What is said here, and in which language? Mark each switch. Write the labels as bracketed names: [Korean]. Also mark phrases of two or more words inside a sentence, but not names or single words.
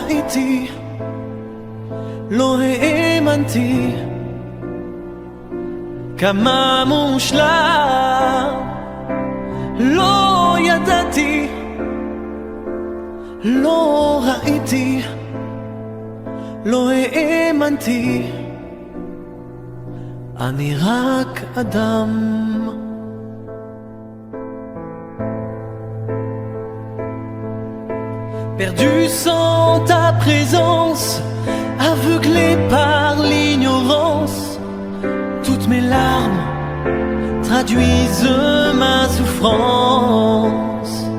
[Hebrew] ראיתי, לא האמנתי כמה מושלם, לא ידעתי, לא ראיתי, לא האמנתי, אני רק אדם. [French] Perdu sans ta présence, aveuglé par l'ignorance, toutes mes larmes traduisent ma souffrance.